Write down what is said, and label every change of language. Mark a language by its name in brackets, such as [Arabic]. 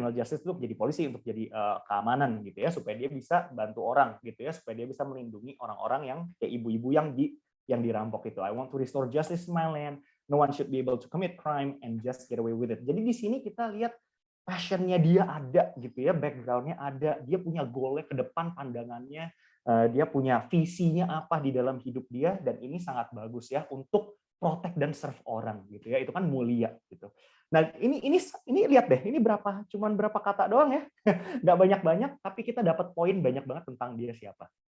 [Indonesian] Criminal justice itu jadi polisi untuk jadi keamanan gitu ya, supaya dia bisa bantu orang gitu ya, supaya dia bisa melindungi orang-orang yang kayak ibu-ibu yang dirampok itu. [English] I want to restore justice in my land. No one should be able to commit crime and just get away with it. [Indonesian] Jadi di sini kita lihat passion-nya dia ada gitu ya, background-nya ada, dia punya goal-nya ke depan, pandangannya, dia punya visinya apa di dalam hidup dia, dan ini sangat bagus ya untuk protect dan serve orang gitu ya, itu kan mulia gitu. Nah, ini lihat deh, ini cuman berapa kata doang ya, nggak banyak-banyak, tapi kita dapat poin banyak banget tentang dia siapa.